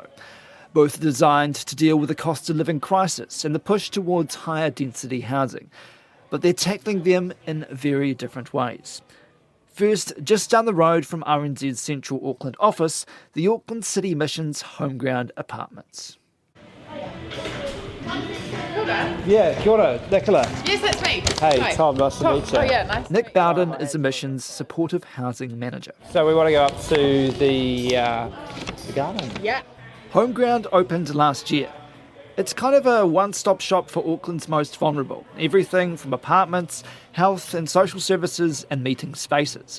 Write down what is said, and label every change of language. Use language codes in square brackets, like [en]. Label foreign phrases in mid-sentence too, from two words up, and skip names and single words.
[en] Both designed to deal with the cost of living crisis and the push towards higher density housing. But they're tackling them in very different ways. First, just down the road from RNZ's Central Auckland office, the Auckland City Mission's Homeground Apartments. Yeah, [mi] kia ora, Nicola. [en] Yes, that's me. Hey, Hi. Tom, nice to meet you. Oh yeah, nice to Nick meet you. Bowden is the Mission's supportive housing manager. So we want to go up to the garden. Yeah. Homeground opened last year. It's kind of a one-stop shop for Auckland's most vulnerable. Everything from apartments, health and social services and meeting spaces.